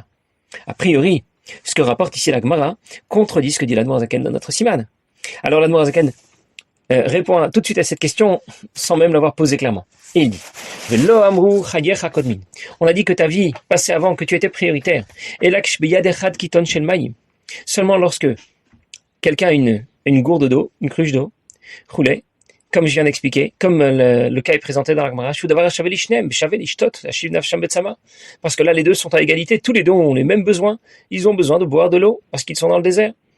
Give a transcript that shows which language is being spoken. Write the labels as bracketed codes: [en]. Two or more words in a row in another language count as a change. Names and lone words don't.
[fr] A priori, ce que rapporte ici la Gemara contredit ce que dit l'Admor Zaken dans notre Siman. Alors l'Admor Zaken répond tout de suite à cette question sans même l'avoir posée clairement. Et il dit, [he] ולא אמרו חייך קודמין. [fr] On a dit que ta vie passait avant, que tu étais prioritaire. [he] Et אלא כשביד אחד קיתון של מים. [fr] Seulement lorsque quelqu'un a une gourde d'eau, une cruche d'eau, roulée, comme je viens d'expliquer, comme le cas est présenté dans la Gemara, parce que là les deux sont à égalité, tous les deux ont les mêmes besoins, ils ont besoin de boire de l'eau parce qu'ils sont dans le désert.